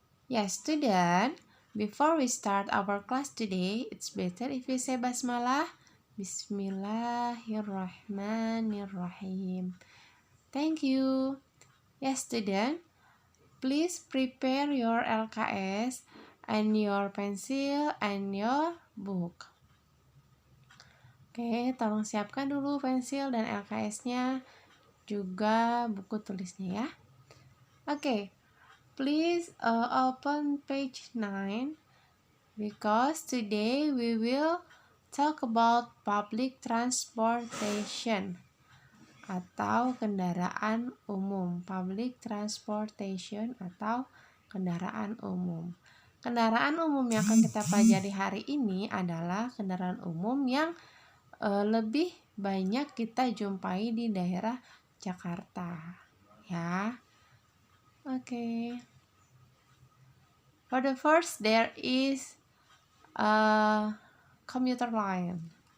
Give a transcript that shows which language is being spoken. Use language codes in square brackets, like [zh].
[en] Yes, student. Before we start our class today, it's better if we say basmalah. Bismillahirrahmanirrahim. Thank you. Yes, student. Please prepare your LKS and your pencil and your book. [id] Oke, tolong siapkan dulu pensil dan LKS-nya, juga buku tulisnya ya. [en] Oke, please open page 9 because today we will talk about public transportation [id] atau kendaraan umum. [en] Public transportation [id] atau kendaraan umum. Kendaraan umum yang akan kita pelajari hari ini adalah kendaraan umum yang lebih banyak kita jumpai di daerah Jakarta, ya. Oke. [en] For the first, there is a commuter line.